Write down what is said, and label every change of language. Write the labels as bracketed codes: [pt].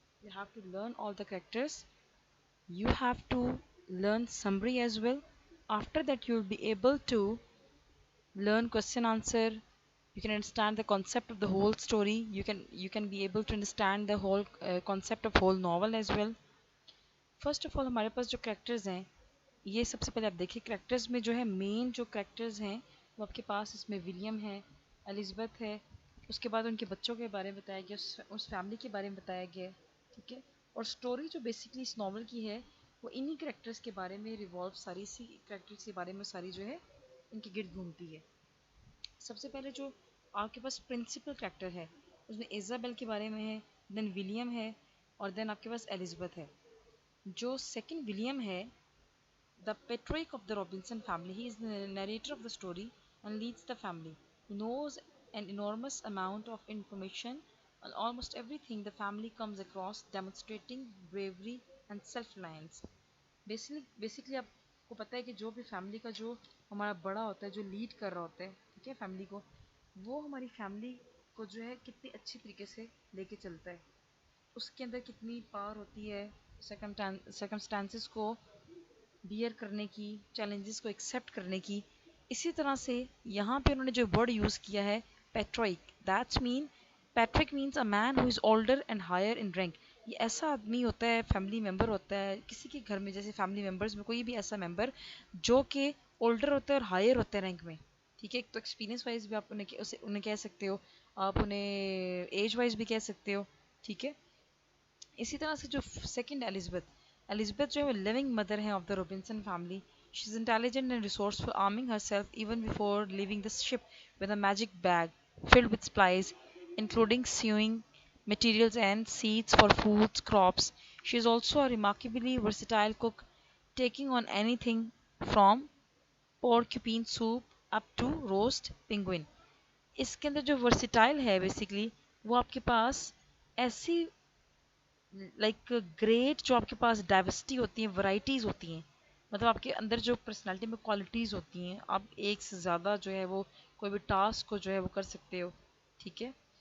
[en] You have to learn all the characters. You have to learn summary as well. After that, you'll be able to learn question answer. You can understand the concept of the whole story. You can be able to understand the whole concept of whole novel as well. [hi] First of all हमारे पास जो characters हैं, ये सबसे पहले आप देखिए characters में जो है मेन जो करेक्टर्स हैं वो आपके पास इसमें विलियम है, एलिज़ाबेथ है, उसके बाद उनके बच्चों के बारे में बताया गया, उस फैमिली के बारे में बताया गया है, ठीक है। और स्टोरी जो बेसिकली इस नावल की है वो इन्हीं करेक्टर्स के बारे में रिवॉल्व, सारी सी करेक्टर्स के बारे में सारी जो है इनके गिर्द घूमती है। सबसे पहले जो आपके पास प्रिंसिपल करेक्टर है उसमें इज़ाबेल के बारे में है, देन विलियम है, और देन आपके पास एलिज़ाबेथ है। जो सेकंड विलियम है, [en] the patriarch of the Robinson family, he is the narrator of the story and leads the family. He knows an enormous amount of information on almost everything the family comes across, demonstrating bravery and self-reliance. [hi] Basically आपको पता है कि जो भी family का जो हमारा बड़ा होता है, जो लीड कर रहा होता है, ठीक है, फैमिली को, वो हमारी फैमिली को जो है कितनी अच्छी तरीके से लेके चलता है, उसके अंदर कितनी पावर होती है सर्कमस्टांसेस को बियर करने की, चैलेंजेस को एक्सेप्ट करने की। इसी तरह से यहाँ पे उन्होंने जो वर्ड यूज़ किया है Patrick, [en] That's mean Patrick means a man who is older and higher in rank. [hi] ये ऐसा आदमी होता है, फैमिली मेम्बर होता है किसी के घर में, जैसे फैमिली मेम्बर्स में कोई भी ऐसा मेम्बर जो कि ओल्डर होता है और हायर होता है रैंक में, ठीक है। तो एक्सपीरियंस वाइज भी आप उन्हें कह सकते हो, आप उन्हें एज वाइज भी कह सकते हो, ठीक है। इसी तरह से जो सेकंड एलिज़ाबेथ जो है वो लिविंग मदर है of the Robinson family. [en] She is intelligent and resourceful, arming herself even before leaving the ship with a magic bag filled with supplies, including sewing materials and seeds for foods, crops. She is also a remarkably versatile cook, taking on anything from porcupine soup up to roast penguin. [hi] इसके अंदर जो versatile है basically वो आपके पास ऐसी like great, जो आपके पास diversity होती है, वैराइटीज़ होती हैं, मतलब आपके अंदर जो पर्सनालिटी में क्वालिटीज़ होती हैं, आप एक से ज़्यादा जो है वो कोई भी टास्क को जो है वो कर सकते हो, ठीक है।